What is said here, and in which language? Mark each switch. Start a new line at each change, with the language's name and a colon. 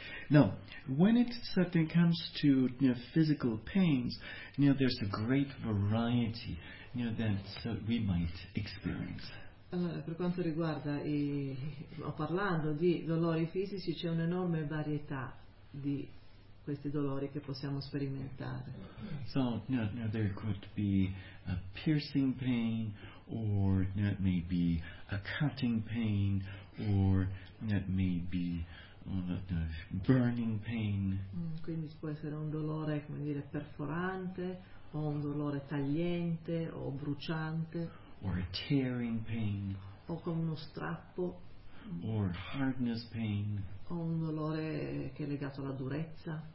English: Now, when it certainly comes to physical pains, there's a great variety that we might experience.
Italian: Allora, per quanto riguarda parlando di dolori fisici, c'è un'enorme varietà di questi dolori che possiamo sperimentare.
English: So, there could be a piercing pain, or it may be a cutting pain, or it may be burning pain.
Italian: Quindi può essere un dolore, come dire, perforante, o un dolore tagliente o bruciante,
English: or a tearing pain,
Italian: o come uno strappo,
English: or hardness pain,
Italian: o un dolore che è legato alla durezza,